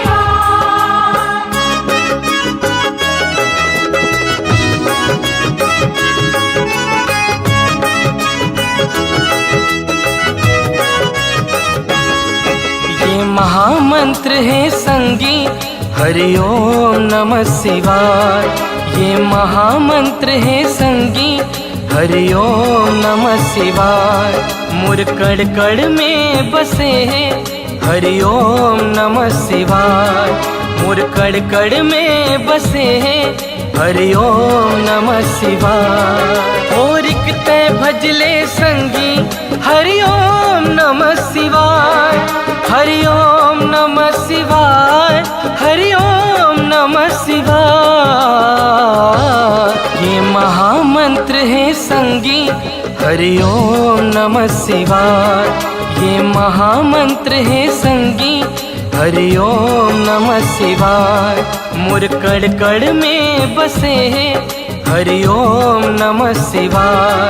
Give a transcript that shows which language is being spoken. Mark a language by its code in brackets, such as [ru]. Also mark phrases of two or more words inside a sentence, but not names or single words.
[hne] ये महामंत्र है संगी [sa] हरि ओम नमः शिवाय। [hne] ये महामंत्र है संगी [sa] हरि ओम नमः शिवाय। [hne] मुर कड़ कड़ में बसे है [sa] हरि ओम नमः शिवाय। [hne] मुर कड़ कड़ में बसे है [sa] हरि ओम नमः शिवाय। [hne] और इकते भजले संगी [sa] हरि ओम नमः शिवाय, हरि ओम नमः शिवाय, हरि ओम नमः शिवाय। [hne] ये महामंत्र है संगी [sa] हरि ओम नमः शिवाय। [hne] ये महामंत्र है संगी [sa] हरि ओम नमः शिवाय। [hne] मुर कड़ कड़ में बसे है [sa] हरि ओम नमः शिवाय।